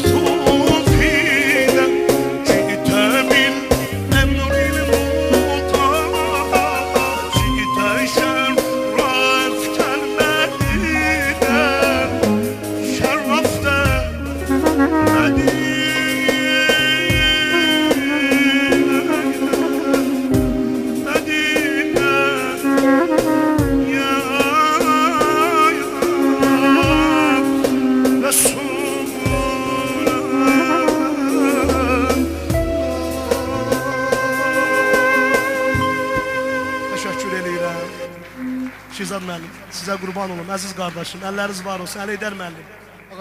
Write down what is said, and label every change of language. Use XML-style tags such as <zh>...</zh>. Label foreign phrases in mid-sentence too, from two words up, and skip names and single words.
<ar>فينا جئت بالأمر المطاع جئت شرفت المدينة شرفت مدينة يا</ar> <az>Təşəkkür edirəm. Şizad müəllim, sizə qurban olum, əziz qardaşım. Əlləriniz var olsun, Əli Heydər müəllim.</az>